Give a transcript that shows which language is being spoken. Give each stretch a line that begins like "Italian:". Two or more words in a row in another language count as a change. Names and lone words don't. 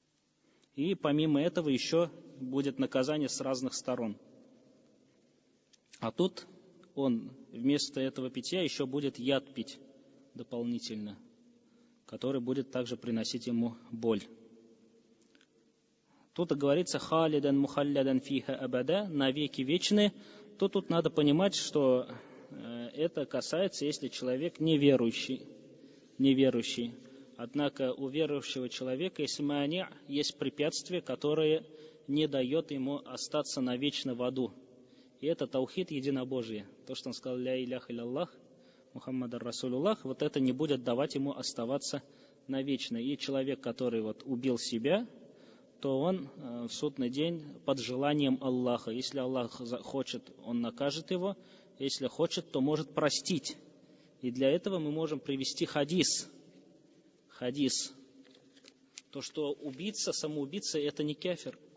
Russian: И помимо этого еще будет наказание с разных сторон. А тут он вместо этого питья еще будет яд пить дополнительно, который будет также приносить ему боль. Тут говорится
Arabic: «خالدا مخلدا فيها أبدا»,
Russian: навеки вечные. То тут надо понимать, что это касается, если человек неверующий. Однако у верующего человека есть препятствие, которое не дает ему остаться навечно в аду. И это таухид, единобожие. То, что он сказал
Arabic: «لا إله إلا الله، محمد رسول الله»,
Russian: вот это не будет давать ему оставаться навечно. И человек, который убил себя, то он в судный день под желанием Аллаха. Если Аллах хочет, он накажет его. Если хочет, то может простить. И для этого мы можем привести хадис. То, что самоубийца, это не кафир.